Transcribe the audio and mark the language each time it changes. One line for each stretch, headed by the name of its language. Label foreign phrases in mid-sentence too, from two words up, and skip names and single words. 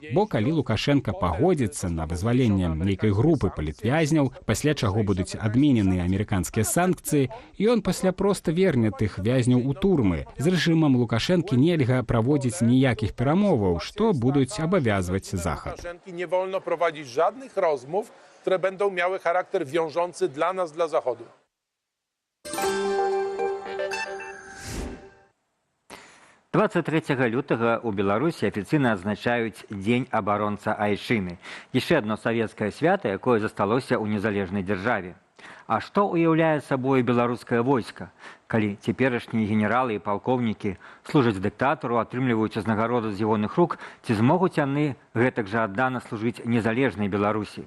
Belarusian: Бо калі Лукашенко пагодзіцца на вызваленне нейкай групы палітвязняў, пасля чаго будуць адменены амерыканскія санкцыі, ён пасля проста верне тых вязняў у турмы. З рэжымам Лукашэнкі нельга праводзіць ніякіх перамоваў, што будуць абавязваць Захад.
Polish: Nie wolno prowadzić żadnych rozmów, które będą miały charakter wiążący dla nas, dla Zachodu.
Belarusian: Лютага ў Беларусі афіцыйна адзначаюць Дзень абаронца Айчыны. Яшчэ адно савецкае свята, якое засталося ў незалежнай дзяржаве. А што ўяўляе сабою беларускае войска, калі цяперашнія генералы і палкоўнікі служаць дыктатару, атрымліваюць узнагароду з ягоных рук, ці змогуць яны гэтак жа аддана служыць незалежнай Беларусі?